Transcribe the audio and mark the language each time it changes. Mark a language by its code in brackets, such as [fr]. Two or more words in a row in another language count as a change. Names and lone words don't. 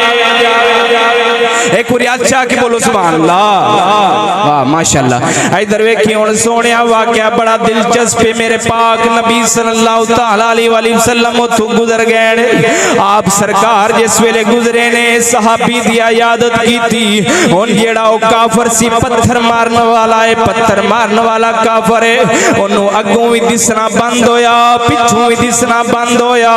[pa] ایک بار اچھا کہ بولو [ar] سبحان الله, [pa] واہ ماشاءاللہ. ایدھر ویکھی ہن سوہݨیا واقعہ بڑا دلچسپ ہے. میرے پاک نبی [ar] صلى الله تعالى عليه وسلم [pa] اوتھوں گزر گئے. آپ سرکار جس ویلے گزرے نے صحابی دی عیادت کیتی. ہن جیہڑا او کافر سی پتھر مارن والا ہے، پتھر مارن والا کافر ہے، اونوں اگوں بھی دسنا بند ہویا پچھوں بھی دسنا بند ہویا.